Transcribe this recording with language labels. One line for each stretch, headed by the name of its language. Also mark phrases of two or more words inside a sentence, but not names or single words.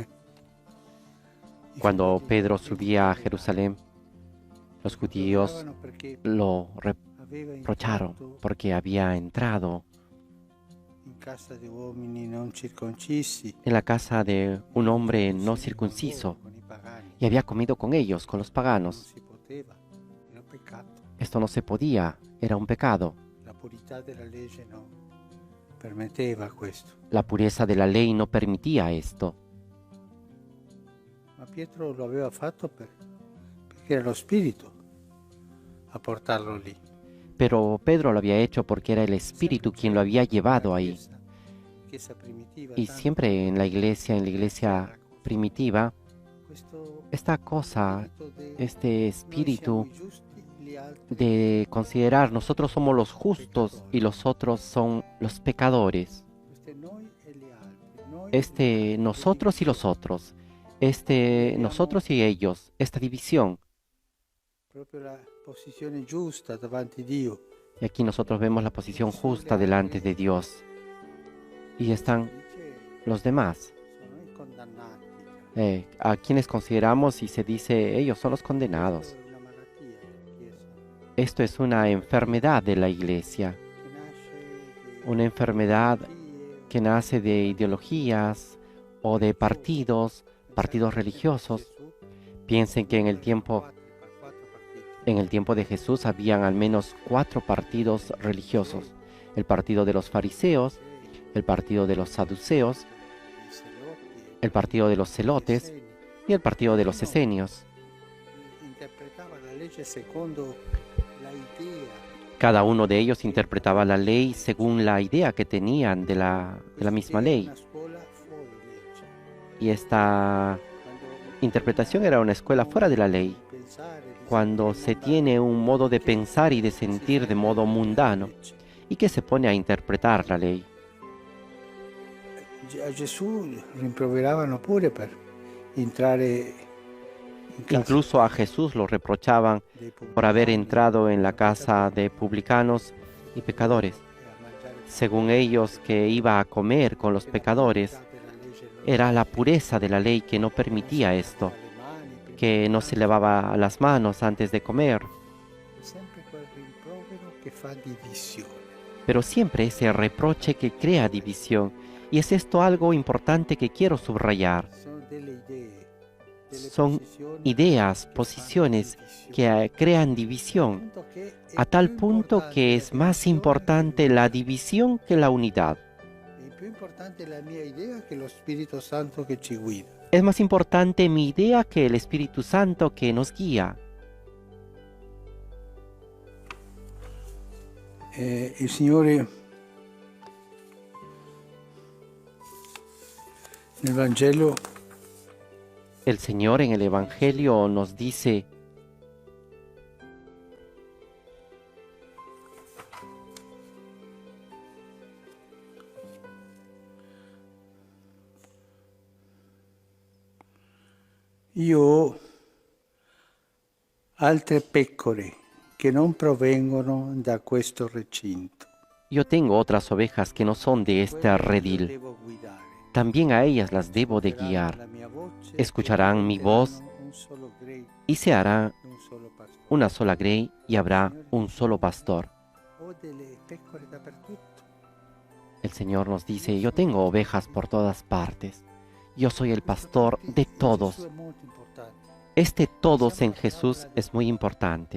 Spanish: Cuando Pedro subía a Jerusalén, los judíos lo reprocharon porque había entrado en la casa de un hombre no circunciso y había comido con ellos, con los paganos.
Italian: peccato.
Spanish: Esto no se podía, era un pecado.
Italian: La purità della legge non permetteva questo.
Spanish: La pureza de la ley no permitía esto.
Italian: Ma Pietro lo aveva fatto perché era lo Spirito a portarlo lì.
Spanish: Pero Pedro lo había hecho porque era el Espíritu quien lo había llevado ahí.
Italian: Chiesa primitiva,
Spanish: Y siempre en la iglesia primitiva, esta cosa, este espíritu de considerar nosotros somos los justos y los otros son los pecadores. Nosotros y los otros. Nosotros y ellos. Esta división.
Italian: proprio la posizione giusta davanti a Dio.
Spanish: Y aquí nosotros vemos la posición justa delante de Dios. Y están los demás,
Italian: Sono i condannati.
Spanish: a quienes consideramos y se dice ellos son los condenados.
Italian: È una malattia della Chiesa
Spanish: Esto es una enfermedad de la iglesia,
Italian: che nasce
Spanish: una enfermedad que nace de ideologías o de partidos religiosos. Piensen que en el tiempo de Jesús habían al menos 4 partidos religiosos: el partido de los fariseos, el partido de los saduceos, el partido de los celotes y el partido de los esenios.
Italian: interpretava la legge secondo la idea.
Spanish: Cada uno de ellos interpretaba la ley según la idea que tenían de la misma ley.
Italian: Una scuola fuori legge.
Spanish: Y esta interpretación era una escuela fuera de la ley, cuando se tiene un modo de pensar y de sentir de modo mundano y que se pone a interpretar la ley.
Italian: A Gesù rimproveravano pure per entrare in casa
Spanish: Incluso a Jesús lo reprochaban
Italian: dei
Spanish: por haber
Italian: pubblicani
Spanish: entrado en la casa de publicanos y pecadores.
Italian: e a mangiare
Spanish: Según ellos, que iba a comer con los pecadores, era la pureza de la ley que no permitía esto, que no se lavaba las manos antes de comer.
Italian: sempre quel rimprovero che fa divisione.
Spanish: Pero siempre ese reproche que crea división. Y es esto algo importante que quiero subrayar.
Italian: Sono delle idee, delle
Spanish: Son
Italian: posizioni
Spanish: ideas,
Italian: che
Spanish: posiciones
Italian: fanno divisione.
Spanish: que crean división,
Italian: Punto che è
Spanish: a tal
Italian: più
Spanish: punto
Italian: importante
Spanish: que
Italian: la
Spanish: es más
Italian: divisione
Spanish: importante la división que la unidad.
Italian: È più importante la mia idea che lo Spirito Santo che ci guida.
Spanish: Es más importante mi idea que el Espíritu Santo que nos guía.
Italian: Il Signore nel Vangelo
Spanish: El Señor en el Evangelio nos dice:
Italian: io ho altre pecore che non provengono da questo recinto.
Spanish: yo tengo otras ovejas que no son de este
Italian: Quelle io
Spanish: redil.
Italian: devo guidare.
Spanish: También a ellas las debo de
Italian: Ascolteranno
Spanish: guiar.
Italian: la mia voce
Spanish: Escucharán
Italian: e
Spanish: mi voz
Italian: diventeranno un solo grey
Spanish: y se hará
Italian: e un solo pastore.
Spanish: una sola grey y habrá un solo pastor.
Italian: Ho delle pecore dappertutto.
Spanish: El Señor nos dice: yo tengo ovejas por todas partes. Yo soy el pastor de
Italian: Gesù
Spanish: todos.
Italian: è molto importante.
Spanish: Este todos en Jesús es muy importante.